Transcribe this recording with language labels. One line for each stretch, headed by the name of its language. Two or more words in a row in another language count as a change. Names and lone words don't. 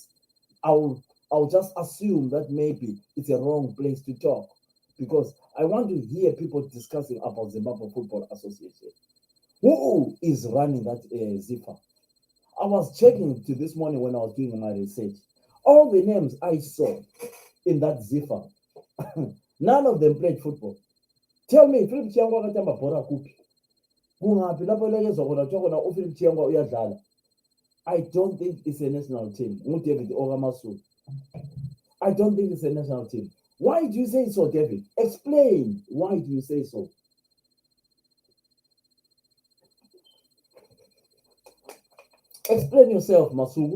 English: I'll just assume that maybe it's a wrong place to talk, because I want to hear people discussing about Zimbabwe Football Association. Who is running that ZIFA? I was checking to this morning when I was doing my research. All the names I saw in that ZIFA, none of them played football.
Shona: Tell me, Philip Chiangwa akatamba bhora kupi?
North Ndebele: Kungaphi lapho elekezwa khona kuthiwa khona uPhilip Chiangwa uyadlala?
English: I don't think it's a national team. David Ogamasu. I don't think it's a national team. Why do you say so, David? Explain. Why do you say so? Explain yourself, Masugu.